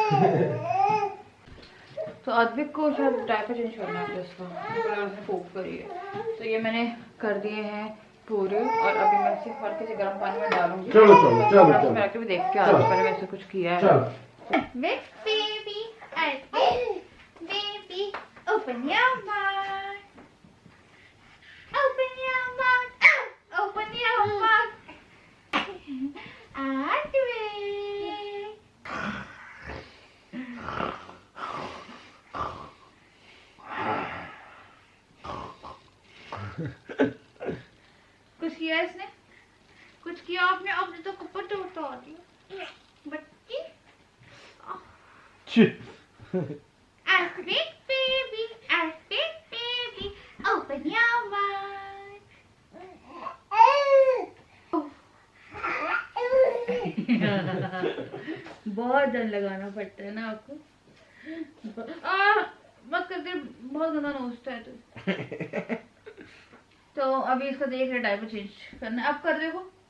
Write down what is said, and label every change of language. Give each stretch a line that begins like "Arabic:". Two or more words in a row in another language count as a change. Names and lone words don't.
Hindi: तो अद्विक को शायद
English: diaper change
Hindi: करना है उसका, उसने पोप करी है, तो ये मैंने कर दिए हैं पूरे, और अभी मैं इसे हल्के से गर्म पानी में डालूंगी। चलो चलो चलो चलो मैं भी देख के आ रही हूँ, पहले वैसे कुछ किया है।
English: Baby, open your mouth. Open your mouth. Open your mouth.
Hindi: कुछ किया इसने? कुछ किया आपने? आपने तो कपड़े उतार दिए बच्ची।
English: Big baby, big baby, open your mouth.
Hindi: बहुत डर लगाना पड़ता है ना आपको। मत करके, बहुत गंदा नोचता है तू। तो अभी इसका देख रहे
English: diaper change
Hindi: करना, अब कर देखो।